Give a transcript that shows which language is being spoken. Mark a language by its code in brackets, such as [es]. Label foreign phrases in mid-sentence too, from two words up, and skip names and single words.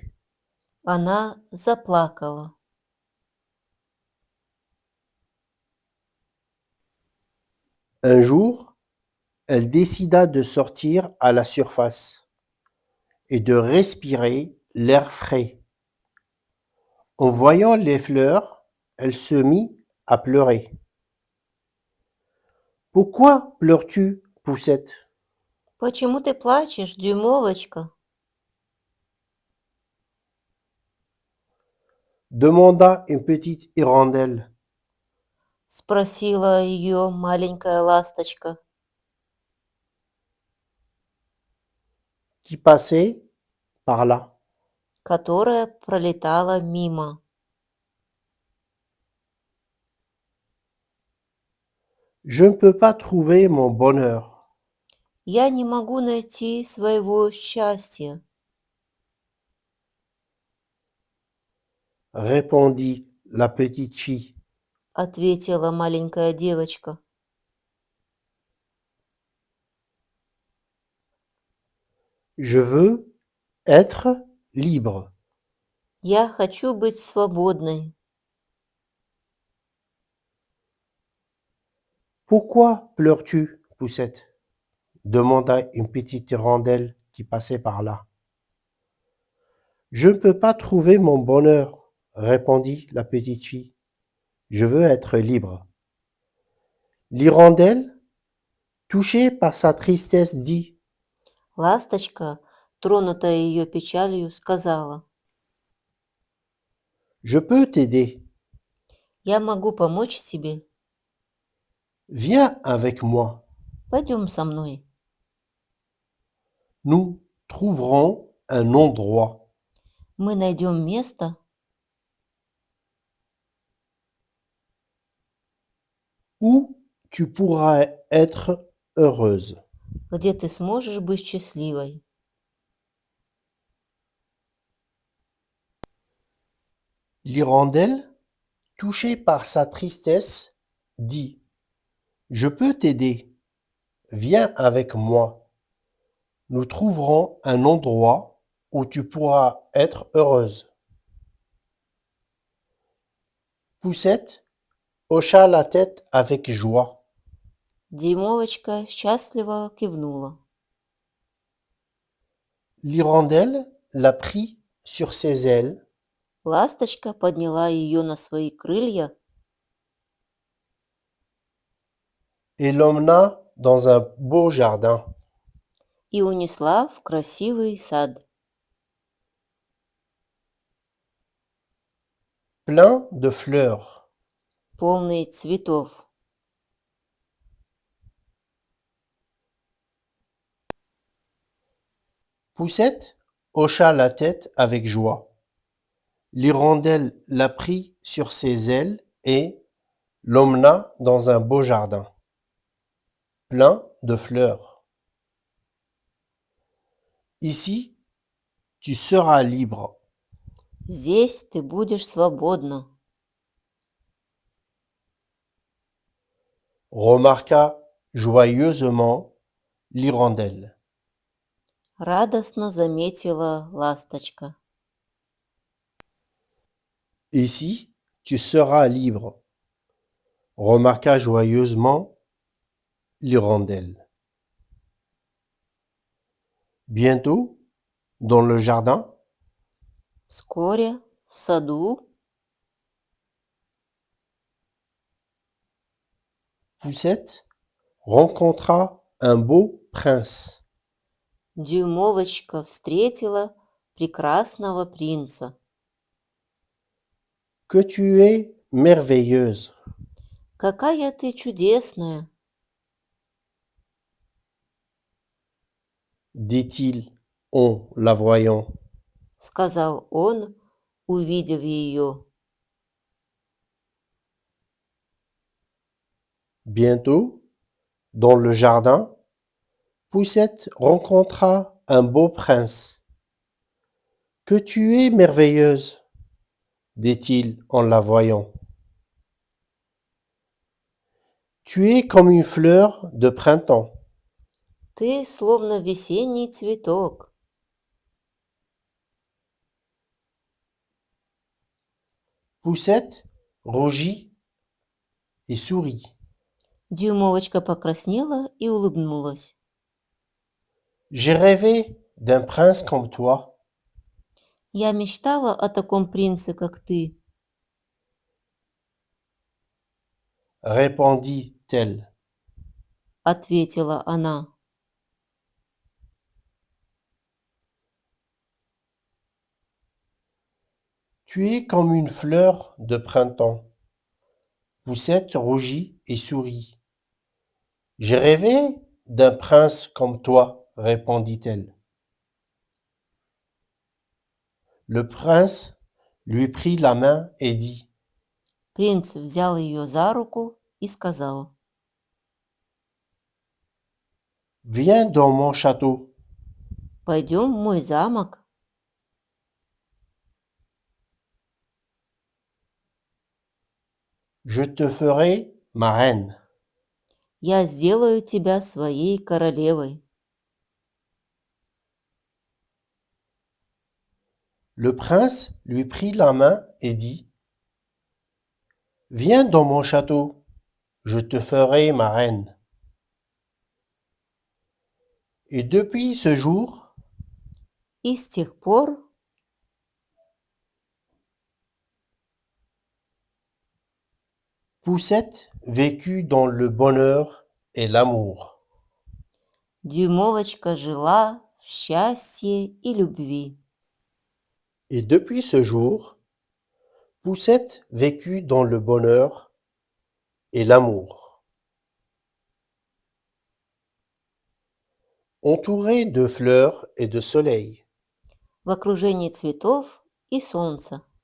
[ru] она заплакала. [fr] Un jour, elle décida de sortir à la surface et de respirer l'air frais. En voyant les fleurs, elle se mit à pleurer. Pourquoi pleures-tu, Poussette? [ru] «Почему ты плачешь, дюймовочка?» [fr] Demanda une petite hirondelle — [ru] спросила ее маленькая ласточка, [fr] qui passait par là. [ru] которая пролетала мимо. [fr] Je ne peux pas trouver mon bonheur, [ru] «Я не могу найти своего счастья», [fr] répondit la petite fille. — [ru] ответила маленькая девочка. [fr] Je veux être libre. [ru] «Я хочу быть свободной». [fr] Pourquoi pleures-tu, Poussette? Demanda une petite hirondelle qui passait par là. Je ne peux pas trouver mon bonheur, répondit la petite fille. Je veux être libre. L'hirondelle, touchée par sa tristesse, dit: [ru] Ласточка, тронутая ее печалью, сказала: [fr] Je peux t'aider. [ru] «Я могу помочь тебе. [fr] Viens avec moi. [ru] Пойдем со мной. [fr] Nous trouverons un endroit [ru] Мы найдем место, [fr] où tu pourras être heureuse. [ru] где ты сможешь быть счастливой». [fr] L'hirondelle, touchée par sa tristesse, dit: Je peux t'aider. Viens avec moi. Nous trouverons un endroit où tu pourras être heureuse. Poussette hocha la tête avec joie. [ru] Димовочка счастливо кивнула. [fr] L'hirondelle la prit sur ses ailes [ru] Ласточка подняла ее на свои крылья [fr] et l'emmena dans un beau jardin. [ru] и унесла в красивый сад, [fr] Plein de fleurs. [ru] полный цветов. [fr] Poussette hocha la tête avec joie. L'hirondelle la prit sur ses ailes et l'emmena dans un beau jardin, plein de fleurs. Ici, tu seras libre, [ru] Здесь ты будешь свободна, [fr] remarqua joyeusement l'hirondelle. [ru] радостно заметила ласточка. [fr] Ici, tu seras libre, remarqua joyeusement l'hirondelle. Bientôt, dans le jardin, [ru] Вскоре в саду [fr] Poussette rencontra un beau prince. [ru] Дюймовочка встретила прекрасного принца. [fr] Que tu es merveilleuse, [ru] «Какая ты чудесная!» [fr] dit-il en la voyant. — [ru] сказал он, увидев ее. [fr] Bientôt, dans le jardin, Poussette rencontra un beau prince. Que tu es merveilleuse, dit-il en la voyant. Tu es comme une fleur de printemps. [ru] Ты словно весенний цветок. [fr] Poussette rougit et sourit. [ru] Дюймовочка покраснела и улыбнулась. [fr] J'ai rêvé d'un prince comme toi. [ru] Я мечтала о таком принце, как ты, [fr] Répondit-elle. [ru] ответила она. [fr] Tu es comme une fleur de printemps. Poussette rougit et sourit. J'ai rêvé d'un prince comme toi, répondit-elle. Le prince lui prit la main et dit: [ru] Принц взял ее за руку и сказал: [fr] Viens dans mon château. [ru] «Пойдем в мой замок, [fr] Je te ferai ma reine. [ru] я сделаю тебя своей королевой». [fr] Le prince lui prit la main et dit: Viens dans mon château, je te ferai ma reine. Et depuis ce jour, [ru] И с тех пор [fr] Poussette vécut dans le bonheur et l'amour. [ru] Дюймовочка жила в счастье и любви. [fr] Et depuis ce jour, Poussette vécut dans le bonheur et l'amour. Entourée de fleurs et de soleil, [ru] В окружении цветов и солнца,